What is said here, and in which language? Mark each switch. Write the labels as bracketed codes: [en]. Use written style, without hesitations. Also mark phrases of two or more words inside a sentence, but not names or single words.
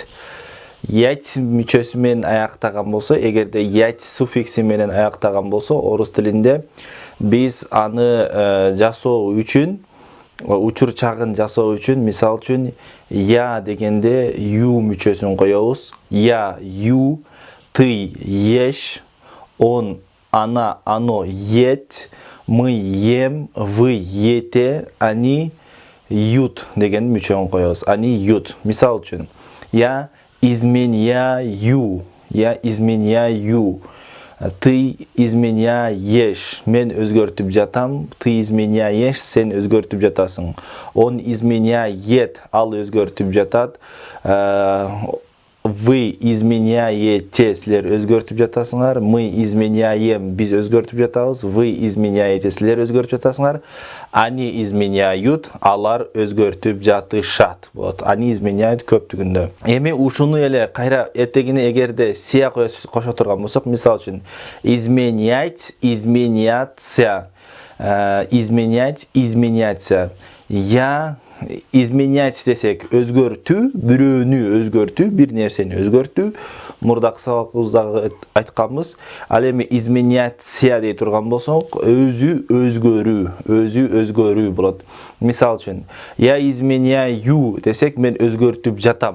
[ky] Ять мүчөсү менен аяктаган болсо, эгерде ять суффикси менен аяктаган болсо, орус тилинде биз аны жасоо үчүн, учур чагын жасоо үчүн, мисал үчүн я дегенде ю мүчөсүн коебуз. [ru] Я, ю, ты, еш, он, она, оно, ет. Мы ем, вы ете, они ют [ky] деген мүчөнү коебуз. [ru] Они ют. [ky] Мисал үчүн, [ru] я изменяю, я изменяю. Ты изменяешь, [ky] мен өзгөртүп жатам. [ru] Ты изменяешь, [ky] сен өзгөртүп жатасың. [ru] Он изменяет, [ky] ал өзгөртүп жатат. [ru] Вы изменяете, [ky] силер өзгөртүп жатасыңар. [ru] Мы изменяем, [ky] биз өзгөртүп жатабыз. [ru] Вы изменяете, [ky] силер өзгөртүп жатасыңар. [ru] Они изменяют, [ky] алар өзгөртүп жатышат. [ru] Вот, они изменяют [ky] көптүгүндө. Эми ушуну эле кайра этегине эгерде сия кошо турган болсок, мисал үчүн [ru] изменять, изменяться, изменять, изменяться. Я изменять [ky] десек өзгөртүү, бирөөнү өзгөртүү, бир нерсени өзгөртүү. Мурдак сабагыбызда айтканбыз. Ал эми изменяция дей турган болсок, өзү өзгөрүү болот. Мисал үчүн, [ru] я изменяю [ky] десек, мен өзгөртүп жатам.